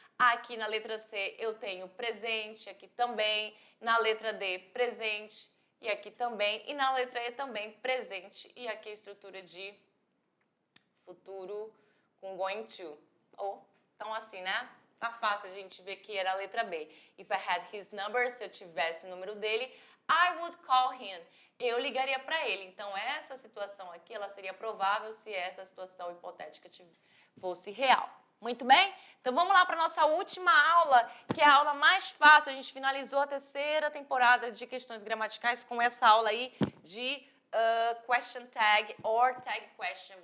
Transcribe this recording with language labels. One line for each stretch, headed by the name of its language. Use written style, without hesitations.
Portuguese: Aqui na letra C eu tenho presente, aqui também. Na letra D, presente. E aqui também, e na letra E também, presente, e aqui a estrutura de futuro com going to. Então assim, né? Tá fácil a gente ver que era a letra B.
English: If I had his number,
Portuguese: se eu tivesse o número dele,
English: I would call him.
Portuguese: Eu ligaria para ele. Então essa situação aqui, ela seria provável se essa situação hipotética fosse real. Muito bem? Então vamos lá para a nossa última aula, que é a aula mais fácil. A gente finalizou a terceira temporada de questões gramaticais com essa aula aí de question tag or tag question.